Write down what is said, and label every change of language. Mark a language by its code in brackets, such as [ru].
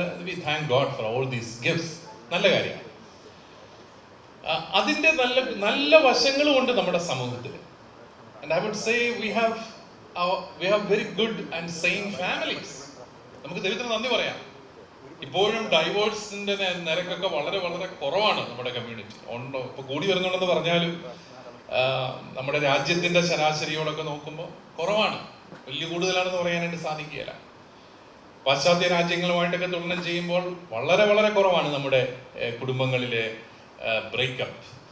[en] We thank God for all these gifts. [ml] നല്ല കാര്യമാണ്. അതിൻ്റെ നല്ല വശങ്ങളും ഉണ്ട് നമ്മുടെ സമൂഹത്തിൽ. [en] And I would say we have very good and sane families. [ml] നമുക്ക് ദൈവത്തിന് നന്ദി പറയാം. ഇപ്പോഴും ഡൈവോഴ്സിന്റെ നിരക്കൊക്കെ വളരെ വളരെ കുറവാണ് നമ്മുടെ കമ്മ്യൂണിറ്റി. ഉണ്ടോ? ഇപ്പൊ കൂടി വരുന്നുണ്ടെന്ന് പറഞ്ഞാലും നമ്മുടെ രാജ്യത്തിന്റെ ശരാശരിയോടൊക്കെ നോക്കുമ്പോൾ കുറവാണ്. വലിയ കൂടുതലാണെന്ന് പറയാനായിട്ട് സാധിക്കുകയില്ല. പാശ്ചാത്യ രാജ്യങ്ങളുമായിട്ടൊക്കെ തുലനം ചെയ്യുമ്പോൾ വളരെ വളരെ കുറവാണ് നമ്മുടെ കുടുംബങ്ങളിലെ ബ്രേക്കപ്പ്.